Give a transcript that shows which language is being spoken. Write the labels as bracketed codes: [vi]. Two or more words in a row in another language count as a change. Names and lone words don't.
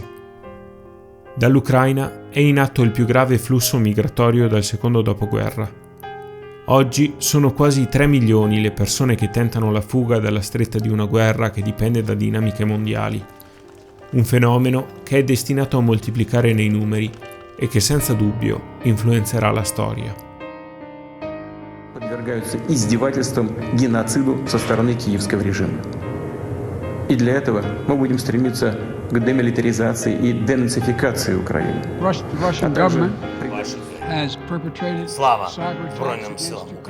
[it] Dall'Ucraina è in atto il più grave flusso migratorio dal secondo dopoguerra. Oggi sono quasi 3 milioni le persone che tentano la fuga dalla stretta di una guerra che dipende da dinamiche mondiali. Un fenomeno che è destinato a moltiplicare nei numeri e che senza dubbio influenzerà la storia. [ru] Подвергаются издевательствам, геноциду со стороны киевского режима. И для этого мы будем стремиться к демилитаризации и денацификации Украины. [en] Russian government has perpetrated [uk] Слава [en] cyber [uk] Збройним [en] attacks [uk] силам [en] against